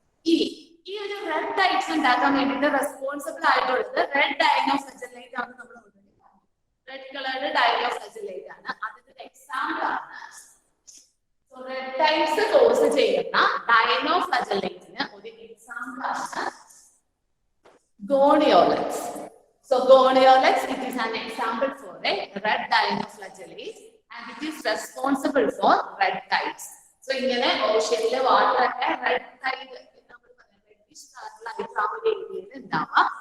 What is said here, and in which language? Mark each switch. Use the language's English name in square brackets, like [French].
[Malayalam] ഈ ഒരു red tides ഉണ്ടാക്കാൻ വേണ്ടിയിട്ട് റെസ്പോൺസിബിൾ ആയിട്ടുള്ളത് റെഡ് ഡൈനോഫ്ലജലേറ്റ് ആണ്. നമ്മൾ റെഡ് കളേർഡ് ഡൈനോഫ്ലജലേറ്റ് ആണ്. അതിന്റെ എക്സാമ്പിൾ ആണ് റെഡ് ടൈഡ്സ് കോസ് ചെയ്യുന്ന ഡൈനോഫ്ലജലേറ്റിന് ഒരു എക്സാമ്പിൾ ആണ് ഗോണിയോലക്സ്. [English] So Goniolax, it is an example for a red dinoflagellate and it is responsible for red tides. [Malayalam] So ഇങ്ങനെ ഓഷ്യനിലെ വാട്ടർ ഒക്കെ റെഡ് ടൈഡ് റെഡിഷ് കളറിലായിട്ട് ആ ഒരു ഏരിയയിൽ ഉണ്ടാവുക.